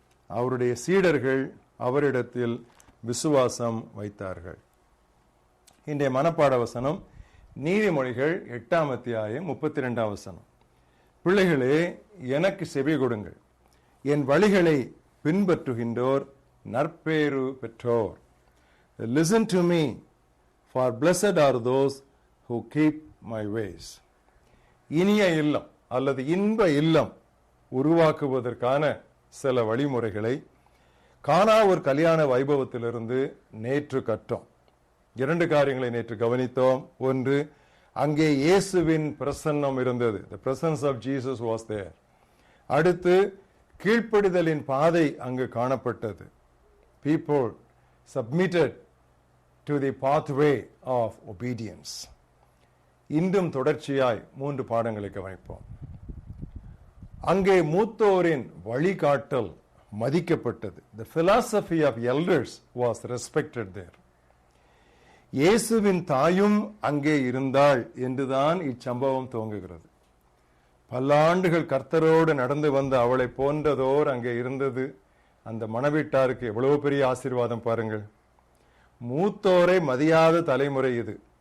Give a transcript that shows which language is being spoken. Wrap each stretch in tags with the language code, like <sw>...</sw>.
<ta>அவருடைய சீடர்கள் அவரிடத்தில் விசுவாசம் வைத்தார்கள். இன்றைய மனப்பாட வசனம் நீதிமொழிகள் 8ஆம் அத்தியாயம் 32ஆம் வசனம். பிள்ளைகளே, எனக்கு செவி கொடுங்கள், என் வழிகளை பின்பற்றுகின்றோர் நற்பேறு பெற்றோர்.</ta> <en>Listen to me, for blessed are those who keep my ways.</en> <ta>இனிய இல்லம் அல்லது இன்ப இல்லம் உருவாக்குவதற்கான சில வழிமுறைகளை கானா ஒரு கல்யாண வைபவத்திலிருந்து நேற்று கற்றோம். 2 காரியங்களை நேற்று கவனித்தோம். ஒன்று, அங்கே இயேசுவின் பிரசன்னம் இருந்தது.</ta> <en>The presence of Jesus was there.</en> <ta>அடுத்து, கீழ்ப்படிதலின் பாதை அங்கு காணப்பட்டது.</ta> <en>People submitted to the pathway of obedience.</en> <ta>இன்றும் தொடர்ச்சியாய் 3 பாடங்களை கவனிப்போம். அங்கே மூத்தோரின் வழிகாட்டல் மதிக்கப்பட்டது.</ta> <en>The philosophy of elders was respected there.</en> <ta>இயேசுவின் தாயும் அங்கே இருந்தாள் என்றுதான் இச்சம்பவம் துவங்குகிறது. பல்லாண்டுகள் கர்த்தரோடு நடந்து வந்த அவளை போன்றதோர் அங்கே இருந்தது. அந்த மணவீட்டாருக்கு எவ்வளவு பெரிய ஆசீர்வாதம் பாருங்கள். மூத்தோரை மதியாத தலைமுறை இது.</ta>